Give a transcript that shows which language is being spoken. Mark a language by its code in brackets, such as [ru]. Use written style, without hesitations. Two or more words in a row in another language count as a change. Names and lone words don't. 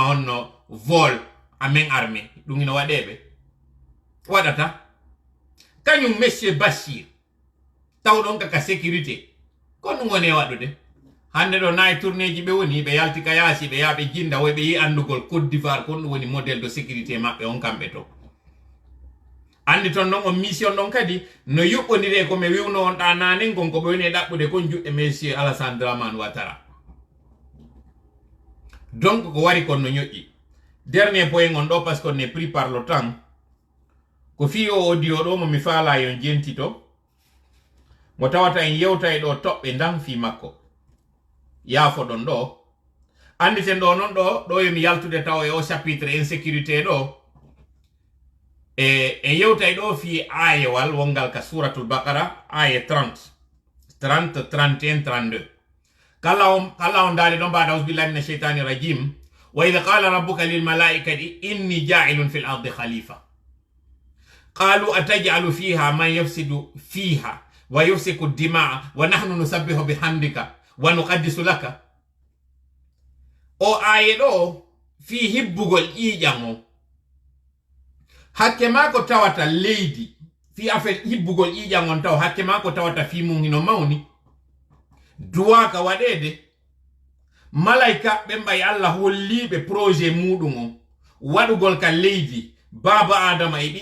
[ff] honno [fr] vol amen armé [ff] ɗum ino waɗeɓe waɗata kañum monsieur Bachir tawɗon kaka sécurité ko ɗum woni e waɗude hande ɗo nayi tourné ji ɓe woni ɓe yalti ka yaasi ɓe yaaɓe jinda woy ɓe yi andugol Côte d'Ivoire kon ɗum woni [fr] modèle de sécurité [ff] maɓɓe on kamɓe to andi ton noon on mission ɗon kadi no yuɓɓodire komi wiwno on ɗa nanen gon ko ɓe woni e ɗaɓɓude kon juɗɗe monsieur Alassane Dramane Ouattara donc ko wari kon no ñoƴƴi [fr] dernier point [ff] on ɗo [fr] parce qu'on est pris par le temps [ff] ko fi o audio ɗo momi faala yon jentito mo tawata en yewta e ɗo toɓɓe ndam fi makko yaafo ɗon ɗo anditen ɗo noon ɗo yomi yaltude taw e o [fr] chapitre insécurité [ff] ɗo en yewta e ɗo fi ayewal wongal ka suratul baqara aye 30 31 32 kala on daali ɗon mbaɗa [ar] أعوذ بالله من الشيطان الرجيم وإذ قال ربك للملائكة إني جاعل في الأرض خليفة قالوا أتجعل فيها من يفسد فيها ويسفك الدماء ونحن نسبح بحمدك ونقدس لك [ff] o aye ɗo fi hibbugol ƴiƴan o hakke ma ko tawata leydi fi affaire hibbugol ƴiƴan on taw hakke ma ko tawata fi mum hino mawni duwaka waɗede malaika ɓe mbay Allah holliɓe projet muɗum o waɗugol ka leydi baba adama e